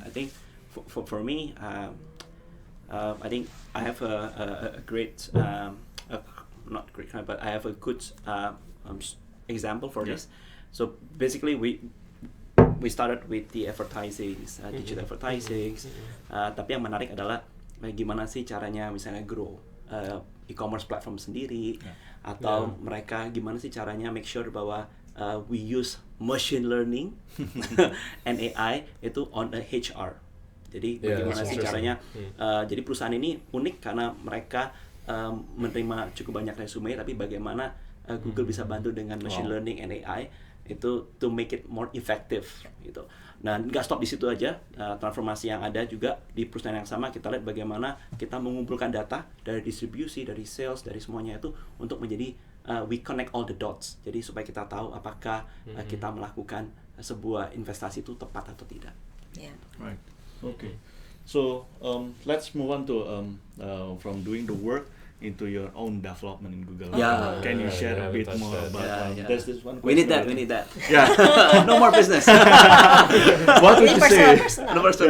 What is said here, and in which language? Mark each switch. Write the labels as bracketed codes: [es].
[en] I think for me, I think I have a great, not great, but I have a good example for this. So basically, we started with the advertising, digital advertising. [id] Tapi yang menarik adalah gimana sih caranya misalnya grow e-commerce platform sendiri, atau mereka gimana sih caranya [en] make sure [id] bahwa [en] we use machine learning and AI [id] itu [en] on a HR. [id] Jadi bagaimana sih caranya? Jadi perusahaan ini unik karena mereka menerima cukup banyak resume, tapi bagaimana Google bisa bantu dengan [en] machine learning and AI [id] itu [en] to make it more effective [id] gitu. Nah, nggak stop di situ aja. Transformasi yang ada juga di perusahaan yang sama, kita lihat bagaimana kita mengumpulkan data dari distribusi, dari sales, dari semuanya itu untuk menjadi [en] we connect all the dots. [id] Jadi supaya kita tahu apakah kita melakukan sebuah investasi itu tepat atau tidak. [en] Yeah. Right. Okay. So let's move on to from doing the work into your own development in Google. Yeah. Can you share a bit more about? There's this one. We need that. Yeah. No more business. What would you say? Personal.